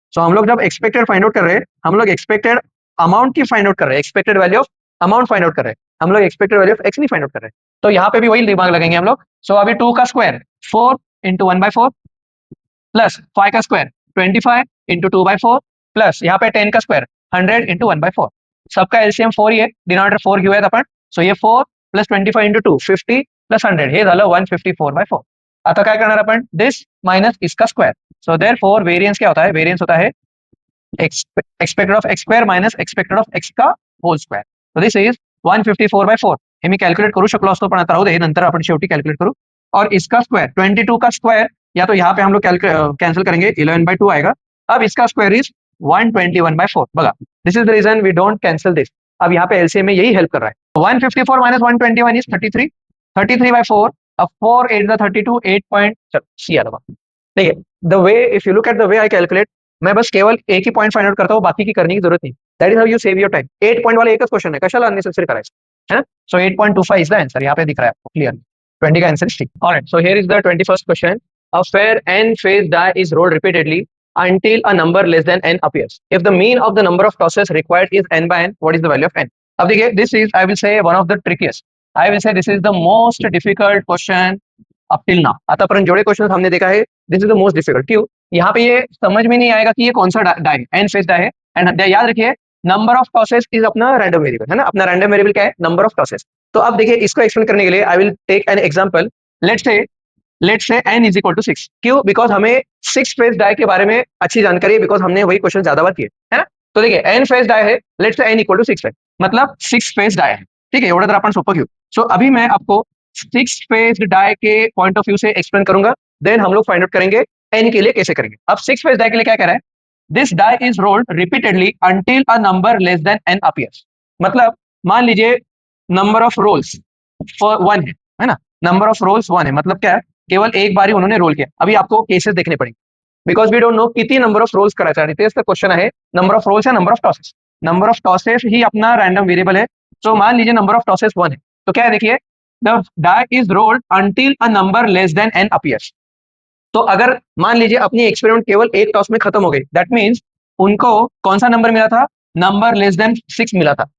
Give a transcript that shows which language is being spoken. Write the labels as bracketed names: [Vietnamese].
[Hindi] सो हम लोग जब एक्सपेक्टेड फाइंड आउट कर रहे हैं, हम लोग एक्सपेक्टेड अमाउंट की फाइंड आउट कर रहे हैं, expected value of amount find out कर रहे हैं, हम लोग एक्सपेक्टेड वैल्यू ऑफ एक्स नहीं फाइंड आउट कर रहे हैं. तो यहाँ पे भी वही दिमाग लगेंगे हम लोग. सो अभी 2 का स्क्वायर 4 इंटू 1/4 प्लस 5 का स्क्वायर 25 इंटू 2/4 प्लस यहाँ पे 10 का स्क्वायर 100 इंटू 1/4. [Marathi] सबका एलसीएम 4 ही आहे, डिनॉमिनेटर 4 घेऊयात आपण. [Hindi] सो ये [Marathi] 4 प्लस 25 इंटू 2 50 प्लस 100 हे झालं 154/4. आता काय करणार आपण, [Hindi] दिस माइनस इसका स्क्वायर. सो देयरफॉर वेरिएंस क्या होता है, वेरिएंस होता है expected of x square minus expected of x का whole square. [English] So this is 154/4. [Marathi] हे मी कॅल्क्युलेट करू शकलो असतो, पण आता राहू दे, नंतर आपण शेवटी कॅल्क्युलेट करू. [Hindi] और इसका स्क्वायर 22 का स्क्वायर, या तो यहाँ पे हम लोग कैंसिल करेंगे, 11/2 आएगा. अब इसका स्क्वायर इज 121/4. [Marathi] बघा, [Hindi] this is the reason we don't cancel this. अब यहाँ पे एलसीएम में यही हेल्प कर रहा है. 154 माइनस 121 इज 33, 33/4. अब 4 8 द 32, 8 पॉइंट सी आ रहा. [English] देखिए the way, if you look at the way I calculate, [Hindi] मैं बस केवल एक ही पॉइंट फाइंड आउट करता हूँ, बाकी की करने की जरूरत नहीं. [English] That is how you save your time. [Hindi] 8 point वाला एक क्वेश्चन है, [Marathi] कशाला अननेसेसरी करायचं, [Hindi] है ना. [English] so 8.25 is the answer, [Hindi] यहाँ पे दिख रहा है आपको क्लियर. [English] 20 का answer is ठीक. Alright, so here is the 21st question. A fair n phase die is rolled repeatedly until a number less than n appears. If the mean of the number of tosses required is n by n, what is the value of n? [Hindi] अब देखिए, [English] this is I will say one of the trickiest. I will say this is the most difficult question up till now. [Marathi] आतापर्यंत जेवढे [Hindi] question हमने देखा है, [English] this is the most difficult. [Hindi] क्यों? यहाँ पे ये समझ में नहीं आएगा कि ये कौन सा डाई है, n फेज डाई है. एंड याद रखिए, नंबर ऑफ टॉसेस इज अपना रैंडम वेरिएबल, है ना. अपना रैंडम वेरिएबल क्या है, नंबर ऑफ टॉसेस. तो अब देखिए, इसको एक्सप्लेन करने के लिए I will take an example. Let's say let's say n is equal to 6। क्यों? बिकॉज हमें 6 फेज डाई के बारे में अच्छी जानकारी है, बिकॉज हमने वही क्वेश्चन ज्यादा बार किए है ना। तो देखिए n फेज डाई है, let's say n equal to 6 है, मतलब 6 फेज डाई है, ठीक है। [Marathi] एवढं तर आपण सोपं घेऊ। [Hindi] सो अभी मैं आपको 6 फेज डाई के पॉइंट ऑफ व्यू से एक्सप्लेन करूंगा, देन हम लोग फाइंड आउट करेंगे n के लिए कैसे करेंगे। अब 6 फेज डाई के लिए क्या कह रहा है, [English] This die is rolled repeatedly until a number less than n appears. [Hindi] मतलब मान लीजिए नंबर ऑफ रोल्स फॉर 1 है ना, नंबर ऑफ रोल्स 1 है, मतलब क्या है, केवल एक बार ही उन्होंने रोल किया। अभी आपको केसेस देखने पड़ेंगे, [Marathi] बिकॉज वी डोंट नो किती नंबर ऑफ रोल्स करायचा आहे, तेच तर क्वेश्चन आहे, नंबर ऑफ रोल्स या number of tosses. [Hindi] Number of tosses ही अपना रैंडम वेरिएबल है। तो मान लीजिए नंबर ऑफ टॉसेस 1 है, तो क्या है देखिए, [English] The die is rolled until a number less than n appears. [Hindi] तो अगर मान लीजिए अपनी एक्सपेरिमेंट केवल एक टॉस में खत्म हो गई, दैट मीन्स उनको कौन सा नंबर मिला था, नंबर लेस देन 6 मिला था।